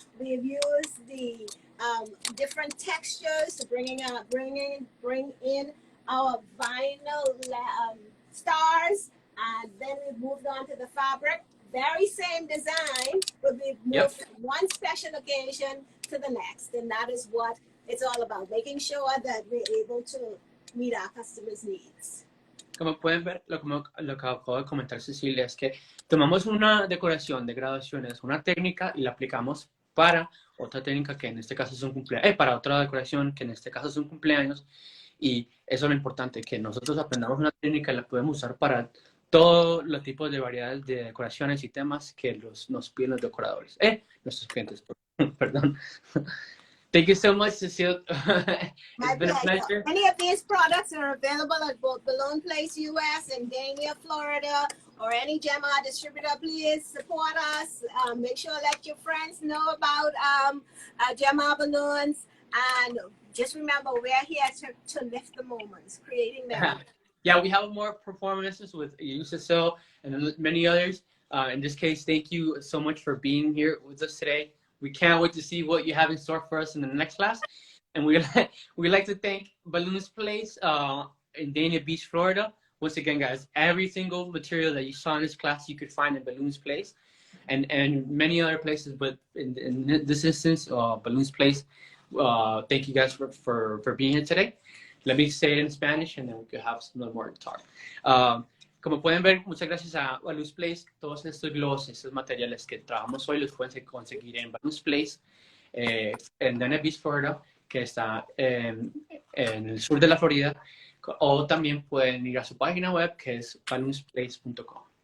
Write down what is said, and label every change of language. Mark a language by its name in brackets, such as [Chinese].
[English] We've used the different textures to bring in our vinyl stars, and then we've moved on to the fabric. Very same design, but we've moved Yep. from one special occasion to the next, and that is what it's all about, making sure that we're able to meet our customers' needs. [Spanish] Como pueden ver, lo que acabo de comentar Cecilia es que tomamos una decoración de graduaciones, una técnica y la aplicamos para otra técnica que en este caso es un cumpleaños, para otra decoración que en este caso es un cumpleaños. Y eso es lo importante, que nosotros aprendamos una técnica y la podemos usar para todos los tipos de variedades de decoraciones y temas que nos piden los decoradores. Nuestros clientes, perdón. [English] Thank you so much, Cecile. My It's been a pleasure. pleasure. Any of these products are available at both Balloon Place US and Dania, Florida, or any Gemma distributor. Please support us. Make sure let your friends know about Gemma balloons, and just remember we're here to lift the moments, creating them. Yeah, we have more performances with you, Cecile, and many others. In this case, thank you so much for being here with us today. We can't wait to see what you have in store for us in the next class. And we'd like to thank Balloons Place in Dania Beach, Florida. Once again, guys, every single material that you saw in this class you could find in Balloons Place and many other places. But in this instance, Balloons Place, thank you guys for being here today. Let me say it in Spanish and then we could have some more to talk. [Spanish] Como pueden ver, muchas gracias a Balloons Place. Todos estos globos, estos materiales que trabajamos hoy los pueden conseguir en Balloons Place, en Dania Beach, Florida, que está en el sur de la Florida. O también pueden ir a su página web, que es balloonsplace.com.